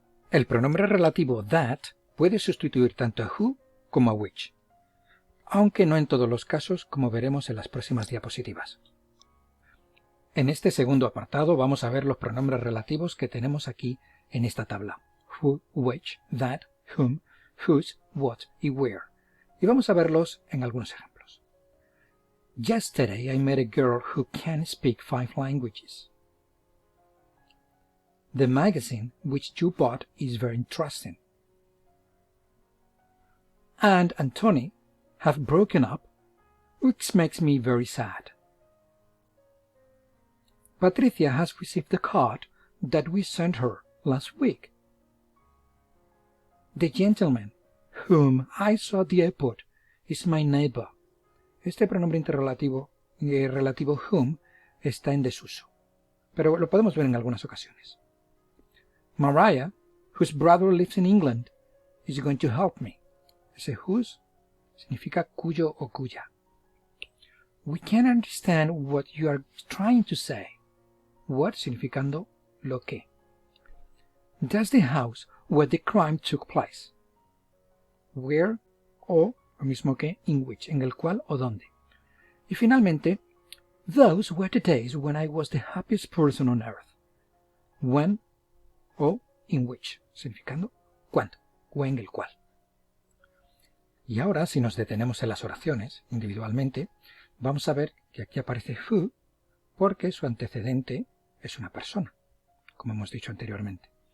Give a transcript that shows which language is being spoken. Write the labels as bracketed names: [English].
[Spanish] El pronombre relativo that puede sustituir tanto a who como a which, aunque no en todos los casos, como veremos en las próximas diapositivas. En este segundo apartado vamos a ver los pronombres relativos que tenemos aquí en esta tabla. [English] Who, which, that, whom, whose, what y where. [Spanish] Y vamos a verlos en algunos ejemplos. [English] Yesterday I met a girl who can speak 5 languages. The magazine which you bought is very interesting. Anne and Tony have broken up, which makes me very sad. Patricia has received the card that we sent her last week. The gentleman whom I saw at the airport is my neighbor. [Spanish] Este pronombre interrelativo relativo whom está en desuso, pero lo podemos ver en algunas ocasiones. [English] Mariah, whose brother lives in England, is going to help me. [Spanish] Ese whose significa cuyo o cuya. [English] We can't understand what you are trying to say. What [Spanish] significando lo que. [English] That's the house where the crime took place. [Spanish] Where o lo mismo que in which, en el cual o donde. Y finalmente, [English] those were the days when I was the happiest person on earth. [Spanish] When o in which, significando cuándo o en el cual. Y ahora, si nos detenemos en las oraciones individualmente, vamos a ver que aquí aparece who porque su antecedente es una persona, como hemos dicho anteriormente.